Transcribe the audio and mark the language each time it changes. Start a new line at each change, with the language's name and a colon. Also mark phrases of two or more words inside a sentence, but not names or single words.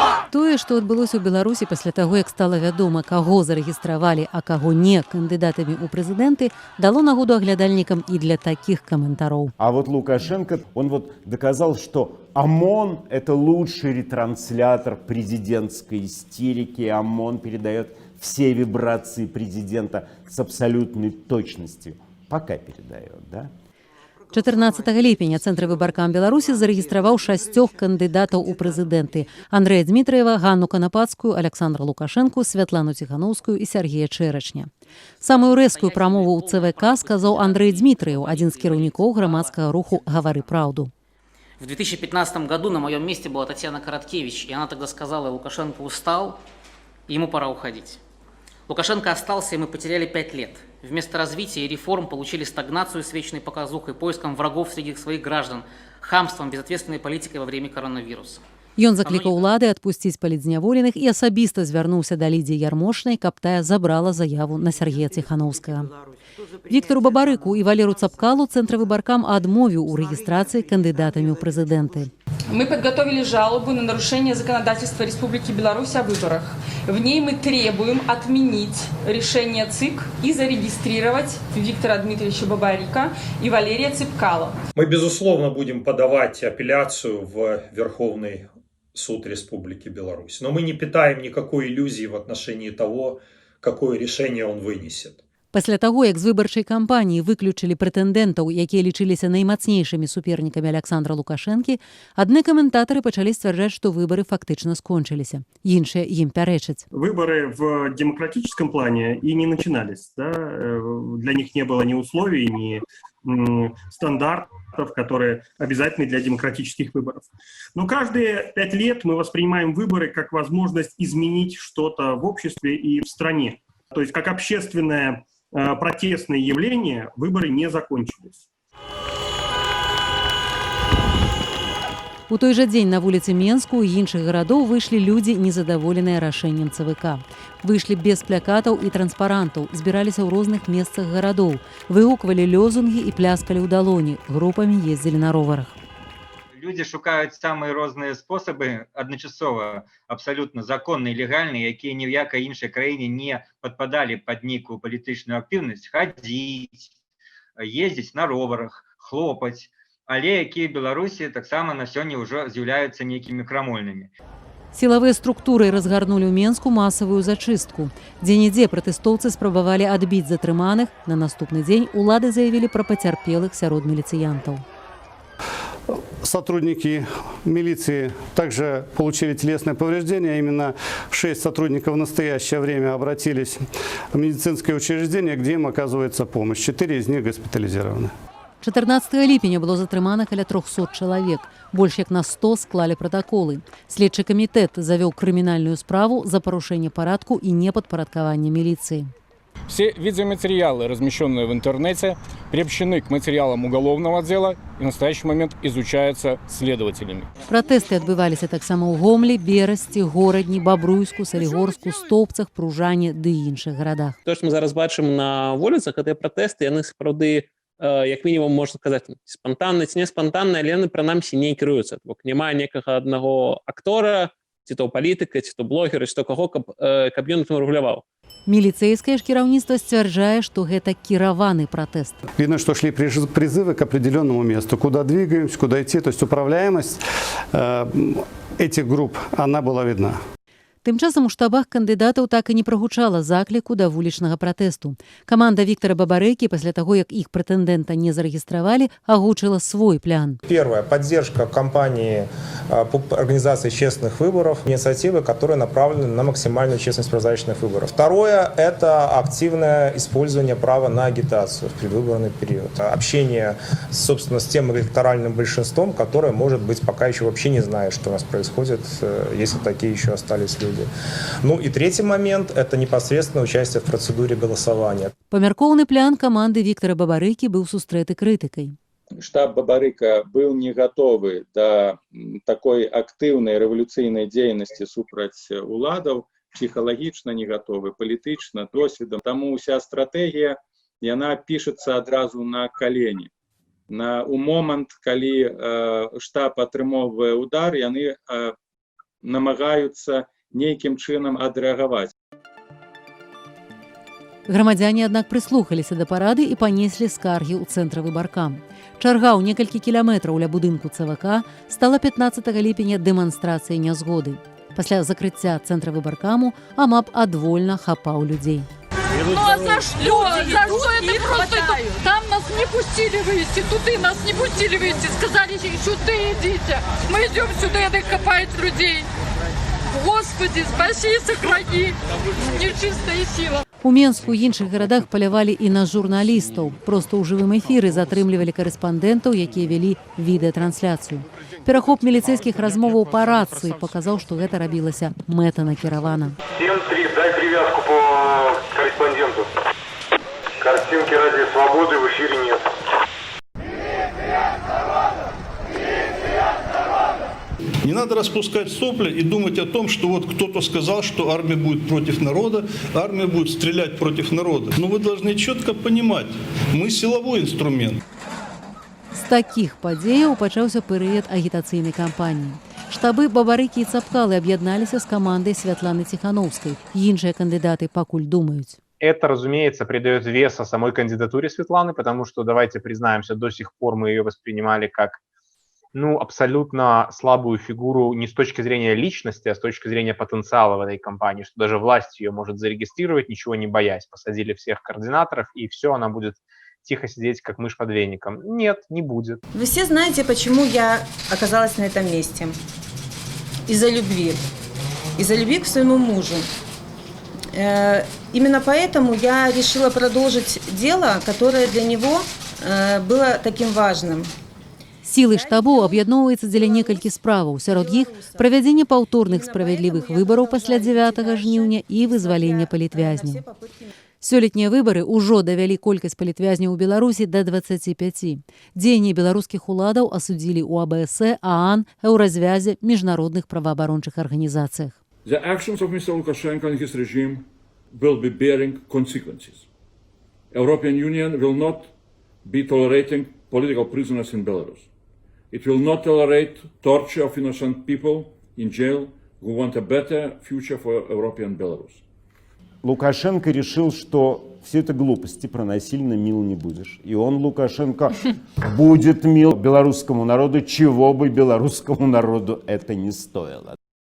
Belarusian: Тое, што адбылося ў Беларусі пасля таго, як стала вядома, каго зарэгістравалі, а каго не кандыдатамі ў прэзідэнты, дало нагоду аглядальнікам і для такіх каментароў.
Russian: А вот Лукашенко, он вот доказал, что ОМОН – это лучший ретранслятор президентской истерики. ОМОН передает все вибрации президента с абсолютной точностью. Пока передает, да?
Belarusian: 14 ліпеня Цэнтр выбаркам Беларусі зарэгістраваў 6 кандыдатаў у прэзідэнты: Андрэя Дмітраева, Ганну Канапацкую, Александра Лукашэнку, Святлану Ціханаўскую і Сергея Чэрачня. Самую рэзкую прамову ў ЦВК сказаў Андрэй Дмітраеў, адзін з кіраўнікоў грамадскага руху «Гавары праўду».
Russian: В 2015 году на моем месте была Татьяна Короткевич, и она тогда сказала: Лукашенко устал, ему пора уходить. Лукашенко остался, и мы потеряли 5 лет. Вместо развития и реформ получили стагнацию с вечной показухой, поиском врагов среди своих граждан, хамством, безответственной политикой во время коронавируса.
Belarusian: Ён заклікаў улады адпусціць палітзняволеных і асабіста звярнуўся да Лідзіі Ярмошнай, каб тая забрала заяву на Сергея Ціханаўскага. Віктору Бабарыку і Валеру Цапкалу Цэнтр выбаркам адмовіў у рэгістрацыі кандыдатамі ў прэзідэнты.
Russian: Мы подготовили жалобу на нарушение законодательства Республики Беларусь о выборах. В ней мы требуем отменить решение ЦИК и зарегистрировать Виктора Дмитриевича Бабарика и Валерия Цапкала. Мы, безусловно, будем подавать апелляцию в Верховный суд Республики Беларусь. Но мы не питаем никакой иллюзии в отношении того, какое решение он вынесет.
Belarusian: Пасля таго, як з выбарчай кампаніі выключылі прэтэндэнтаў, якія лічыліся наймацнейшымі супернікамі Александра Лукашэнкі, адны каментатары пачалі сцвярджаць, што выбары фактычна скончыліся. Іншыя ім пярэчаць.
Russian: Выборы в демократическом плане и не начинались. Да? Для них не было ни условий, ни стандартов, которые обязательны для демократических выборов. Но каждые 5 лет мы воспринимаем выборы как возможность изменить что-то в обществе и в стране. То есть как общественное протестное явление, выборы не закончились.
Belarusian: У той жа дзень на вуліцы Менску і іншых гарадоў выйшлі людзі, незадаволеныя рашэннем ЦВК. Выйшлі без плакатаў і транспарантаў, збіраліся ў розных месцах гарадоў, выгуквалі лёзунгі і пляскалі ў далоні, групамі ездзілі на роварах.
Russian: Люди шукают самые разные способы одночасово, абсолютно законные, легальные,
Belarusian: якія ні в якой іншай краіне
Russian: не подпадали под некую
Belarusian: політычную активность,
Russian: ходить, ездить
Belarusian: на роварах, хлопать, але якія в Беларусі таксама на сёння ўжо з'яўляюцца нейкімі крамольнымі. Сілавыя структуры разгарнулі ў Менску масавую зачыстку. Дзе-нідзе пратэстоўцы спрабавалі адбіць затрыманых. На наступны дзень улады заявілі пра пацярпелых сярод міліцыянтаў. Сотрудники милиции также получили телесные повреждения. Именно 6 сотрудников в настоящее время обратились в медицинское учреждение, где им оказывается помощь. 4 из них госпитализированы. 14 ліпеня было затрымана каля 300 чалавек. Больш як на 100 склалі пратаколы. Следчы камітэт завёў крымінальную справу за парушэнне парадку і непадпарадкаванне міліцыі. Все видеоматериалы, размещенные в интернете, приобщены к материалам уголовного дела и в настоящий момент изучаются следователями. Пратэсты адбываліся таксама ў Гомлі, Берасці, Горадні, Бабруйску, Салігорску, Стопцах, Пружане ды іншых гарадах. То, што мы зараз бачым на вуліцах, гэтыя пратэсты, яны сапраўды, як мінімум, можна сказаць, спантанныя ці не спантанныя, але яны прынамсі не кіруюцца. Бок няма некага аднаго актора, ці то палітыка, ці то блогера, ці то каго, каб ён там рэгуляваў. Міліцэйскае ж кіраўніцтва сцвярджае, што гэта кіраваны пратэст.
Russian: Видно, что шли призывы к определенному месту, куда двигаемся, куда идти. То есть управляемость этих групп, она была видна.
Belarusian: Тым часам у штабах кандыдатаў так і не прагучала закліку да вулічнага пратэсту. Каманда Віктора Бабарыкі пасля таго, як іх прэтэндэнта не зарэгістравалі, агучыла свой план.
Russian: Первое. Поддержка кампании по организации честных выборов, инициативы, которые направлены на максимальную честность прозрачных выборов. Второе. Это активное использование права на агитацию в предвыборный период. Общение, собственно, с тем электоральным большинством, которое, может быть, пока еще вообще не знает, что у нас происходит, если такие еще остались люди. Ну и третий момент – это непосредственно участие в процедуре голосования.
Belarusian: Памяркоўны план каманды Віктора Бабарыкі быў сустрэты крытыкай.
Russian: Штаб Бабарыка был не готовы до такой активной революційной деятельности
Belarusian: супраць уладаў,
Russian: психологично не готовы, політычна, досвідом.
Ukrainian: Тому вся стратегія, яна пішецца адразу на калені.
Belarusian: У момент, калі штаб атрымоўвае удар, яны намагаюцца нейкім чынам адрэагаваць. Грамадзяне, аднак, прыслухаліся да парады і панеслі скаргі ў цэнтр выбаркам. Чарга ў некалькі кіламетраў ля будынку ЦВК стала 15 ліпеня дэманстрацыяй нязгоды. Пасля закрыцця цэнтра выбаркаму АМАП адвольна хапаў людзей.
Russian: Ну а за что? За что это просто? Там нас не пустили выйти, туды нас не пустили выйти. Сказали, сюда идите. Мы идем сюда, это копают людей. Господи, спаси, сохрани. Нечистая сила.
Belarusian: У Менску і іншых гарадах палявалі і на журналістаў. Проста ў жывым эфіры затрымлівалі карэспандэнтаў, якія вялі відэатрансляцыю. Перахоп міліцэйскіх размоваў па рацыі паказаў, што гэта рабілася мэтанакіравана.
Russian: 7-3, дай привязку по корреспонденту. Картинки ради свободы в эфире нет. Не надо распускать сопли и думать о том, что вот кто-то сказал, что армия будет против народа, армия будет стрелять против народа. Но вы должны четко понимать, мы силовой инструмент.
Belarusian: З такіх падзеяў пачаўся перыяд агітацыйнай кампаніі. Штабы Бабарыкі і Цапкалы аб'ядналіся з камандай Святланы Ціхановскай. Іншыя кандыдаты пакуль думаюць.
Russian: Это, разумеется, придает веса самой кандидатуре Светланы, потому что, давайте признаемся, до сих пор мы ее воспринимали как абсолютно слабую фигуру не с точки зрения личности, а с точки зрения потенциала в этой кампании, что даже власть ее может зарегистрировать, ничего не боясь. Посадили всех координаторов, и все, она будет тихо сидеть, как мышь под веником. Нет, не будет. Вы все знаете, почему я оказалась на этом месте. Из-за любви. Из-за любви к своему мужу. Именно поэтому я решила продолжить дело, которое для него было таким важным.
Belarusian: Сілы штабу аб'ядноўваецца дзеля некалькі справаў. Сярод іх правядзенне паўторных справядлівых выбараў пасля 9 жніўня і вызвалення палітвязняў. Сёлетнія выбары ўжо давялі колькасць палітвязняў у Беларусі да 25. Дзеянні беларускіх уладаў асудзілі ў АБС, ААН, Еўразвязе, міжнародных праваабарончых арганізацыях.
English: The actions of Mr. Lukashenko and his regime will be bearing consequences. European Union will not be tolerating political prisoners in Belarus. It will not tolerate torture of innocent people in jail who want a better future for European Belarus.
Russian: Лукашенко решил, что все это глупости, про насильно мил не будешь. И он, Лукашенко, будет мил белорусскому народу, чего бы белорусскому народу это не стоило.